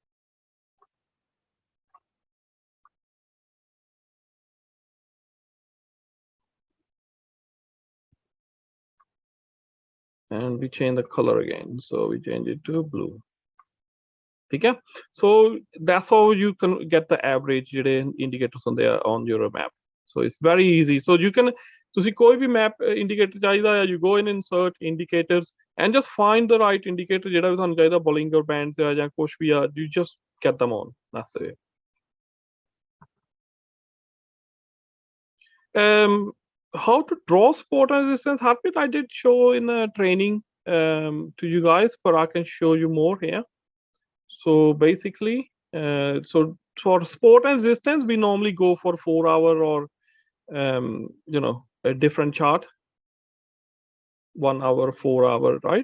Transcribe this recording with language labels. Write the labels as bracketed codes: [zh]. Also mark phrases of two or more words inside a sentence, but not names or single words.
[en] And we change the color again, so we change it to blue. Okay, so that's how you can get the average indicators on there on your map. So it's very easy. So you can see [hi] कोई भी मैप इंडिकेटर चाहिए, [en] you go in, insert indicators, and just find the right indicator [pa] ਜੇਹੜਾ ਭੀ ਥਾਨੂੰ ਚਾਹੀਏ, [en] Bollinger Bands [hi] या कुछ भी है, [en] you just get them on. That's it. How to draw support and resistance, Harpreet, I did show in a training to you guys, but I can show you more here. So basically, so for support and resistance, we normally go for 4 hour or you know, a different chart, 1 hour, 4 hour, right?